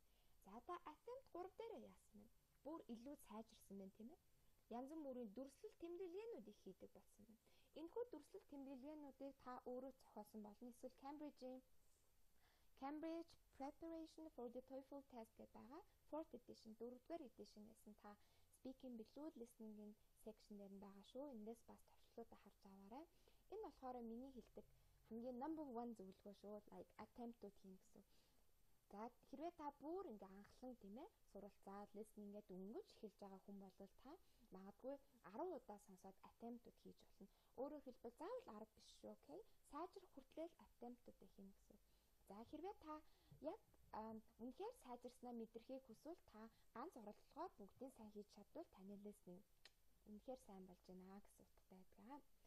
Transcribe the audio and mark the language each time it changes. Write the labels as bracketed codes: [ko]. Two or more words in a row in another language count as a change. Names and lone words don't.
[mn] За та attempt 3 дээр яасан бэ? Бүр илүү сайжирсан байна тийм ээ. Янз бүрийн дүрслэл тэмдэглэгээнүүд их хийдэг болсон байна. Энэхүү дүрслэл тэмдэглэгээнүүдийг та өөрөө зохиосон болно. Эсвэл Cambridge Preparation for the TOEFL Test гэдэг байгаа. [en] 4th edition, [mn] 4-р edition гэсэн та speaking билүү listening-ийн section дээр нь байгаа шүү. Эндээс бас товчлолуудаа харж аваарай. Энэ болохоор миний хэлдэг хамгийн number 1 зөвлөгөө шүү. [en] Like attempt- [mn] ууд хийн гэсэн. За хэрвээ та бүр ингээ анхлан тийм ээ суралцаад listening-гээ дөнгөж эхэлж байгаа хүн бол та магадгүй 10 удаа сонсоод attempt-ууд хийж болно. Өөрөөр хэлбэл заавал 10 биш шүү, окей? Сайжрах хүртэл attempt-уудаа хийнэ гэсэн. За хэрвээ та яг үнэхээр сайжирснаа мэдрэхийг хүсвэл та ганц оролдлогоор бүгдийг сайн хийж чадвал таны listening үнэхээр сайн болж байна гэсэн утгатай байдаг.